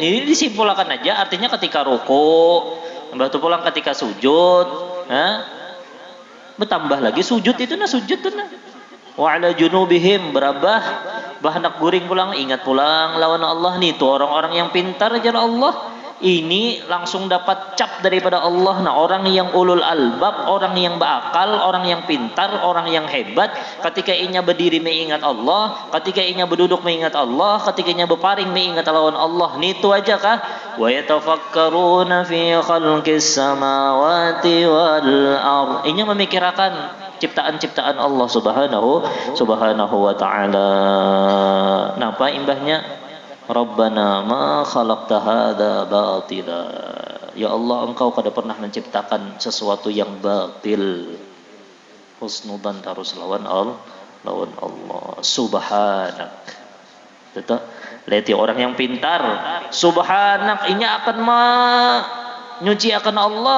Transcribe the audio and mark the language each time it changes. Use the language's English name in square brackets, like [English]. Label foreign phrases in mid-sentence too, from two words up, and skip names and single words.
[Banjar] Ini disimpulkan aja, artinya ketika ruku, mbah tu pulang ketika sujud, bertambah lagi sujud itu sujud tuh [Arabic] وعلى جنوبهم, [Banjar] berabah bahanak guring pulang, ingat pulang lawan Allah nih tuh orang-orang yang pintar aja Allah. Ini langsung dapat cap daripada Allah. Orang yang ulul albab, orang yang berakal, orang yang pintar, orang yang hebat, ketika inya berdiri mengingat Allah, ketika inya berduduk mengingat Allah, ketika inya berparing mengingat lawan Allah. Nitu aja kah? [Arabic] ويتفكرون في خلق السماوات والأرض. [Banjar] Inya memikirkan ciptaan-ciptaan Allah [Arabic] سبحانه وتعالى. [Banjar] Napa imbahnya? [Arabic] ربنا ما خلقت هذا باطلا. يا الله, [Banjar] engkau kada pernah menciptakan sesuatu yang batil. Husnudan harus lawan Allah. Subhanak. Tetap lihat orang yang pintar. Subhanak ini akan menyucikan Allah.